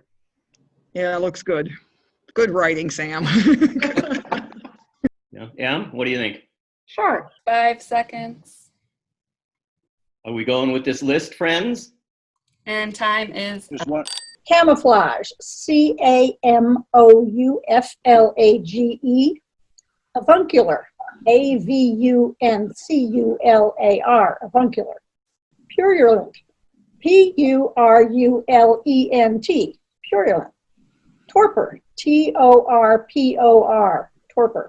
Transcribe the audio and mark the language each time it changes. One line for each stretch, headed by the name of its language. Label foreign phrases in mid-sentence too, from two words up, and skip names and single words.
English: Yeah, it looks good. Good writing, Sam. yeah, Em, what do you think? Sure. 5 seconds. Are we going with this list, friends? And time is There's one. Camouflage, C-A-M-O-U-F-L-A-G-E. Avuncular, A-V-U-N-C-U-L-A-R, avuncular. Purulent, P-U-R-U-L-E-N-T, purulent. Torpor, T-O-R-P-O-R, torpor.